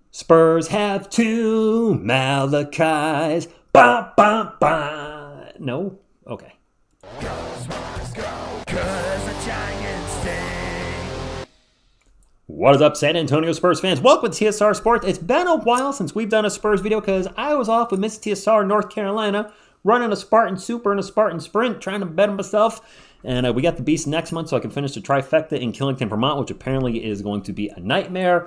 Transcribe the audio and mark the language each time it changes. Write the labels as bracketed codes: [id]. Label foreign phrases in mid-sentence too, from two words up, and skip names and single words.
[en] Spurs have two Malachis. Ba, ba, ba. No? Okay. Go, Spurs, go, 'cause the Giants stay. What is up, San Antonio Spurs fans? Welcome to TSR Sports. It's been a while since we've done a Spurs video because I was off with Miss TSR North Carolina, running a Spartan Super and a Spartan Sprint, trying to better myself. And we got the Beast next month so I can finish the trifecta in Killington, Vermont, which apparently is going to be a nightmare.